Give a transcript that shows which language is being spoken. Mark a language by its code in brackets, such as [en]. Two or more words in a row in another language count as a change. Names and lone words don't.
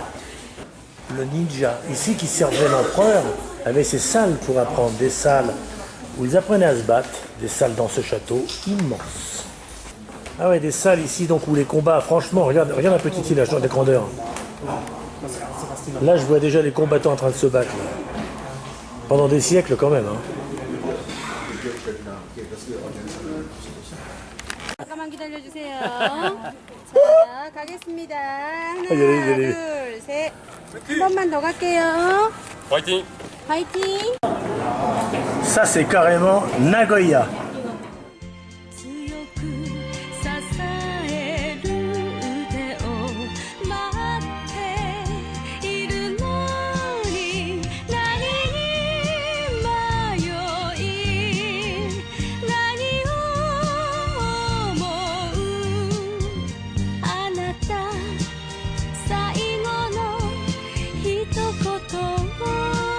[fr] Le ninja, ici, qui servait l'empereur, avait ses salles pour apprendre, des salles où ils apprenaient à se battre, des salles dans ce château immense. Ah ouais, des salles ici, donc où les combats, franchement, regarde la petite île, la grandeur. Là, je vois déjà les combattants en train de se battre. Là. Pendant des siècles, quand même. Hein. [ko] 잠깐만 기다려주세요. 자, 가겠습니다. 하나, 얘네. 둘, 셋. 한 번만 더 갈게요. 화이팅! 화이팅! [fr] Ça, c'est carrément Nagoya. [ja] 強く支える腕を待っているのに何に迷い何を思うあなた最後の一言を